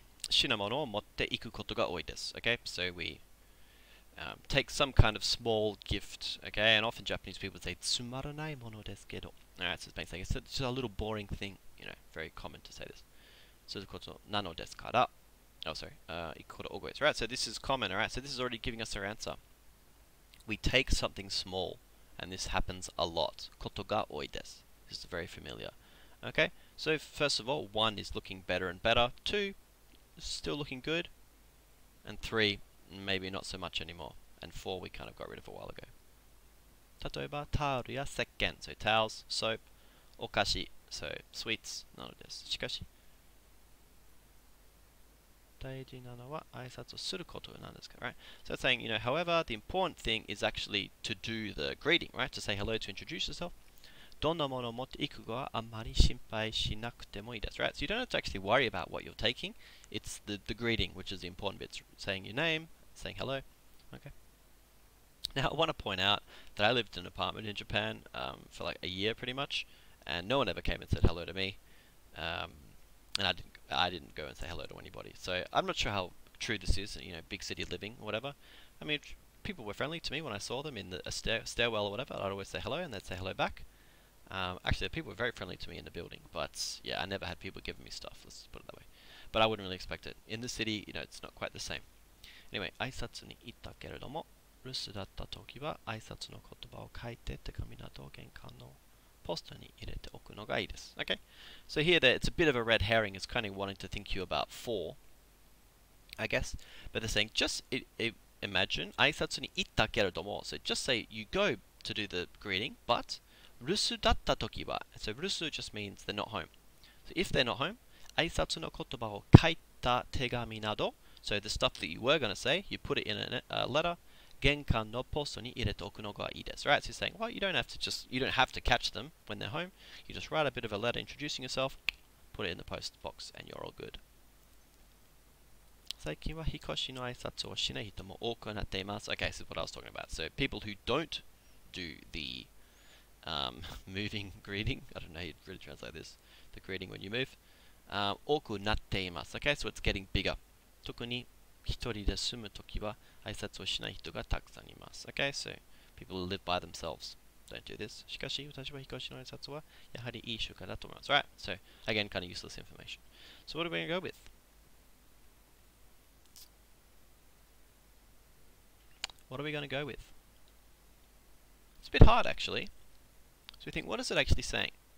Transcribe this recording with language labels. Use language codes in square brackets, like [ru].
[ja] 品物を持っていくことが多いです. [en] Okay, so we take some kind of small gift, okay, and often Japanese people say [ja] つまらないものですけど. [en] Alright, so it's just a little boring thing, you know, very common to say this. [ja] することなのですから. [en] Oh, sorry, [ja] 行くこと多いです. [en] Right, so this is common, alright, so this is already giving us our answer. We take something small, and this happens a lot. [ja] ことが多いです. [en] This is very familiar. Okay, so first of all, 1 is looking better and better, 2 is still looking good, and 3 maybe not so much anymore, and 4 we kind of got rid of a while ago. [ja] 例えば、タオルや石鹸, [en] so towels, soap, [ja] お菓子, [en] so sweets, [ja] なのです。しかし、大事なのは挨拶をすることなんですか, right? [en] So it's saying, you know, however, the important thing is actually to do the greeting, right? To say hello, to introduce yourself. どんなものを持っていくかはあんまり心配しなくてもいいです, right? So you don't have to actually worry about what you're taking. It's the greeting, which is the important bit. Saying your name, saying hello. Okay. Now, I want to point out that I lived in an apartment in Japan for like a year pretty much, and no one ever came and said hello to me. And I didn't go and say hello to anybody. So I'm not sure how true this is, you know, big city living or whatever. I mean, people were friendly to me when I saw them in a stairwell or whatever. I'd always say hello, and they'd say hello back. Actually, people were very friendly to me in the building, but yeah, I never had people giving me stuff, let's put it that way. But I wouldn't really expect it. In the city, you know, it's not quite the same. [ja] Anyway, 挨拶に行ったけれども、留守だった時は挨拶の言葉を書いて手紙など玄関のポストに入れておくのがいいです. [en] Okay? So here, it's a bit of a red herring. It's kind of wanting to think you about 4, I guess. But they're saying, just imagine, [ja] 挨拶に行ったけれども, [en] so just say you go to do the greeting, but [ja] 留守だった時は, [en] so 留守 just means they're not home. So if they're not home, [ja] 挨拶の言葉を書いた手紙など, [en] so the stuff that you were going to say, you put it in a letter, [ja] 玄関のポストに入れておくのがいいです. [en] Right? So you're saying, well, you don't have to catch them when they're home. You just write a bit of a letter introducing yourself, put it in the post box, and you're all good. [ja] 最近は引っ越しの挨拶をしない人も多くなっています. [en] Okay, this is what I was talking about. So people who don't do the moving greeting. I don't know how you'd really translate this. The greeting when you move. [ja] 多くなっています. [en] Okay, so it's getting bigger. [ja] 特に一人で住むときは挨拶をしない人がたくさんいます. [en] Okay, so people who live by themselves don't do this. [ja] しかし私は引っ越しの挨拶はやはりいい習慣だと思います. [en] Right, so again, kind of useless information. So what are we going to go with? What are we going to go with? It's a bit hard actually. So we think, what is it actually saying?